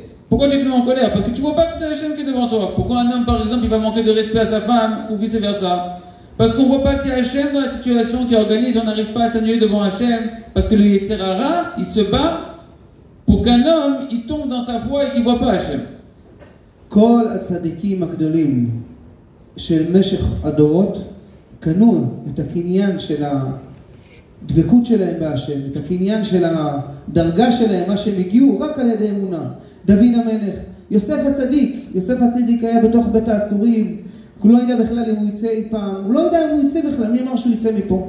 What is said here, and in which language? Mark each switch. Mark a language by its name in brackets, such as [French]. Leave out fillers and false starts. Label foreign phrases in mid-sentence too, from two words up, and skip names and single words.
[French] Pourquoi tu te mets en colère? Parce que tu ne vois pas que c'est Hachem qui est devant toi. Pourquoi un homme par exemple il va manquer de respect à sa femme ou vice versa? Parce qu'on ne voit pas qu'il y a Hachem dans la situation qui organise, on n'arrive pas à s'annuler devant Hachem. Parce que le [Hebrew] יצר הרע, [French] il se bat pour qu'un homme, il tombe dans sa foi et qu'il ne voit pas Hachem. [Hebrew] כל הצדיקים הגדולים של משך הדורות קנו את הקניין של הדבקות שלהם בהשם, את הקניין של הדרגה שלהם, מה שהם הגיעו רק על ידי אמונה. דוד המלך, יוסף הצדיק היה בתוך בית האסורים, הוא לא ידע בכלל אם הוא יצא אי פעם, הוא לא יודע אם הוא יצא בכלל, מי אמר שהוא יצא מפה?